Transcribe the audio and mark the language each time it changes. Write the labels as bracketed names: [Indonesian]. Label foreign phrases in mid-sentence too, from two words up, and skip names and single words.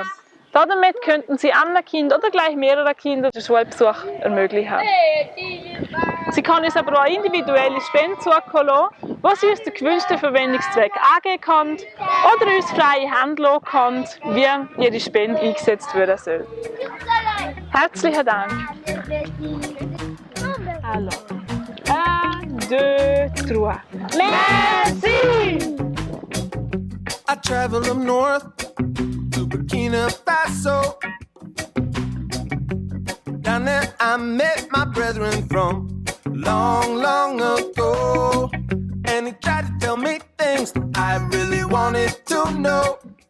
[German] Damit könnten Sie einem Kind oder gleich mehreren Kindern den Schulbesuch ermöglichen. Sie können uns aber auch individuelle Spenden zukommen lassen, wo Sie uns den gewünschten Verwendungszweck angeben können oder uns freie Hand lassen können, wie Ihre Spende eingesetzt werden soll. Herzlichen Dank. [French] Alors, 1, 2, 3. Merci! [English] I travel up north to Burkina Faso. Down there I met my brethren from long, long ago. And he tried to tell me things that I really wanted to know.